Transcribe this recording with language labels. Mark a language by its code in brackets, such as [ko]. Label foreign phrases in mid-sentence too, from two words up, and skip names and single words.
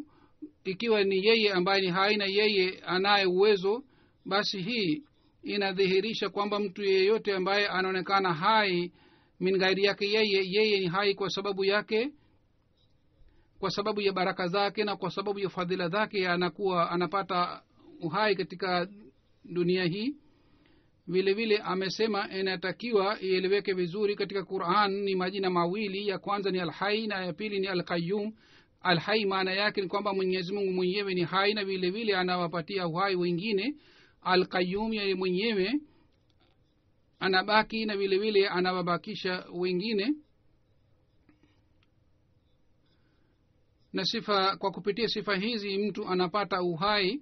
[sw] Ikiwa ni yeye ambaye ni hai na yeye anaye uwezo, basi hii inadhihirisha kwamba mtu yeyote ambaye anaonekana hai [ar] من غير [sw] yake yeye ni hai kwa sababu yake, kwa sababu ya baraka zake na kwa sababu ya fadhila zake anakuwa anapata uhai katika dunia hii. Vile vile amesema inatakiwa ieleweke vizuri katika Qur'an ni majina mawili, ya kwanza ni al-Hayy na ya pili ni al-Qayyum. Al-Hayy maana yake ni kwamba Mwenyezi Mungu mwenyewe ni hai na vile vile anawapatia uhai wengine. Al-Qayyum yeye mwenyewe anabaki na vile vile anawabakisha wengine. Na sifa, kwa kupitia sifa hizi mtu anapata uhai.